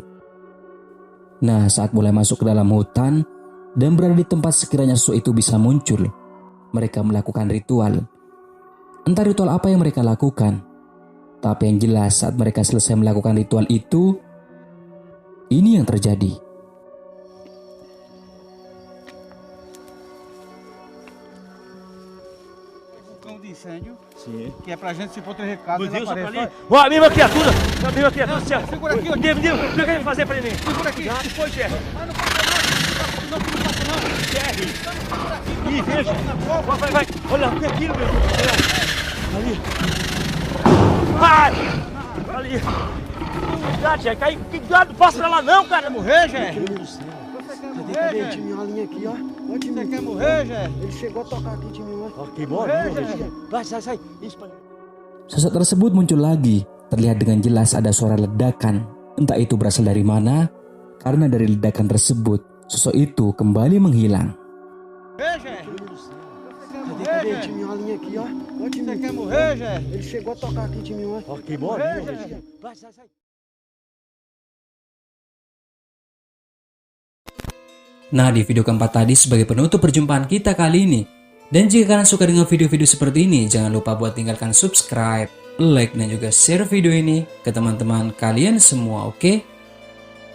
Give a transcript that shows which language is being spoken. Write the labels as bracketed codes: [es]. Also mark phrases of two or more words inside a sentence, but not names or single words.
[id] Nah, saat mulai masuk ke dalam hutan dan berada di tempat sekiranya sosok itu bisa muncul, mereka melakukan ritual. Entah ritual apa yang mereka lakukan, tapi yang jelas saat mereka selesai melakukan ritual itu, ini yang terjadi. [pt] Incêndio, Sim. que é pra gente se for ter recado. Meu Deus, olha pra ali. Ó, a mesma criatura. Céu. Segura aqui, ó. Deus, o que a gente vai fazer pra ele? Segura aqui. O que foi, chefe? Mas não passa não. Chefe. Ih, veja. Vai. Olha, o que é aquilo, meu Deus do céu? Ali. Vai. Ali. Cuidado, chefe. Cuidado, não passa pra lá não, cara. Morrer, Jé? Cadê time? Uma linha aqui, ó. Ó, time. Você quer morrer, Jé? Ele chegou a tocar aqui, time. Ó. Queimou ali, vai, sai. Isso, pai. [id] Sosok tersebut muncul lagi, terlihat dengan jelas ada suara ledakan. Entah itu berasal dari mana, karena dari ledakan tersebut, sosok itu kembali menghilang. [pt] Morrer, Jé? Cadê time? Uma linha aqui, ó. Ó, time. Você quer morrer, Jé? Ele chegou a tocar aqui, time. Ó. Queimou ali, vai, sai. [id] Nah, di video keempat tadi sebagai penutup perjumpaan kita kali ini. Dan jika kalian suka dengan video-video seperti ini, jangan lupa buat tinggalkan subscribe, like, dan juga share video ini ke teman-teman kalian semua, oke?